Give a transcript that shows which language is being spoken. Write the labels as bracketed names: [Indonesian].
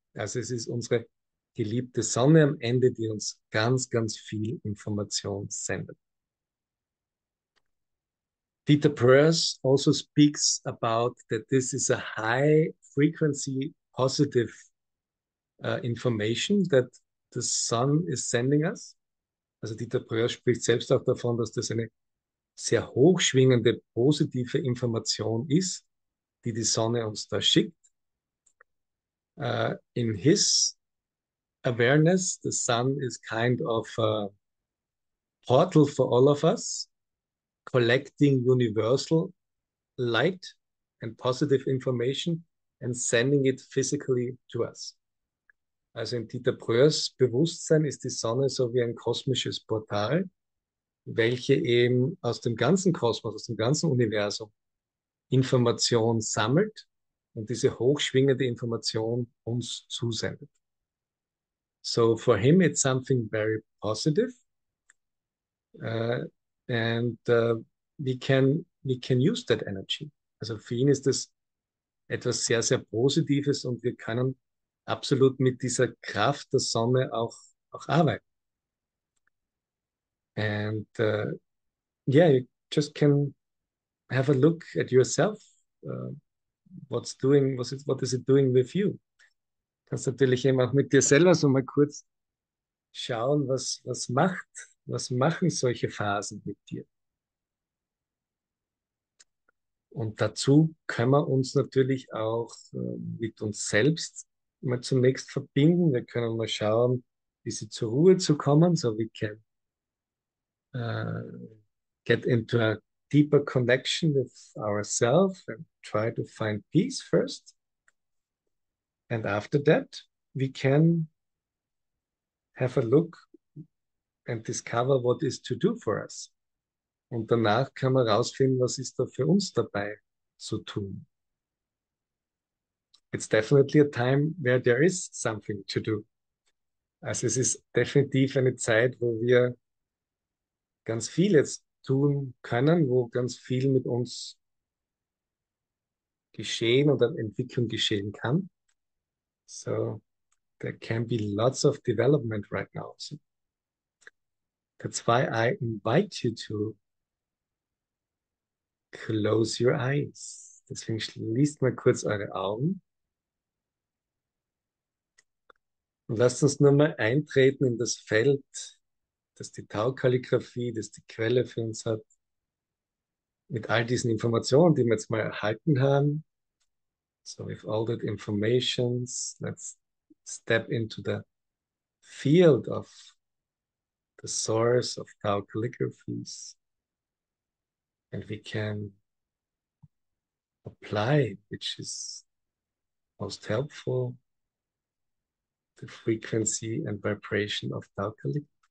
[German] Also es ist unsere geliebte Sonne am Ende, die uns ganz, ganz viel Information sendet. [English] Dieter Bröers also speaks about that this is a high frequency positive information that the sun is sending us. [German] Also Dieter Bröers spricht selbst auch davon, dass das eine sehr hochschwingende positive Information ist, die die Sonne uns da schickt. [English] In his awareness, the sun is kind of a portal for all of us. collecting universal light and positive information and sending it physically to us. [German] Also in Dieter Breuers Bewusstsein ist die Sonne so wie ein kosmisches Portal, welche eben aus dem ganzen Kosmos, aus dem ganzen Universum Information sammelt und diese hochschwingende Information uns zusendet. [English] So for him it's something very positive, and we can use that energy. [German] Also für ihn ist es etwas sehr, sehr Positives und wir können absolut mit dieser Kraft der Sonne auch arbeiten. [English] And yeah, you just can have a look at yourself. What is it doing with you? [German] Kannst natürlich eben auch mit dir selber so mal kurz schauen, was machen solche Phasen mit dir? Und dazu können wir uns natürlich auch mit uns selbst mal zunächst verbinden. Wir können mal schauen, wie sie zur Ruhe zu kommen, [English] so we can get into a deeper connection with ourselves and try to find peace first. And after that, we can have a look and discover what is to do for us. [German] Und danach kann man rausfinden, was ist da für uns dabei zu tun. [English] It's definitely a time where there is something to do. [German] Also es ist definitiv eine Zeit, wo wir ganz viel jetzt tun können, wo ganz viel mit uns geschehen und an Entwicklung geschehen kann. [English] So there can be lots of development right now. So that's why I invite you to close your eyes. [German] Deswegen schließt mal kurz eure Augen und lasst uns nur mal eintreten in das Feld, das die Tao Kalligrafie, das die Quelle für uns hat. Mit all diesen Informationen, die wir jetzt mal erhalten haben. [English] So with all that informations, let's step into the field of the source of Tao calligraphies. And we can apply, which is most helpful, the frequency and vibration of Tao calligraphy.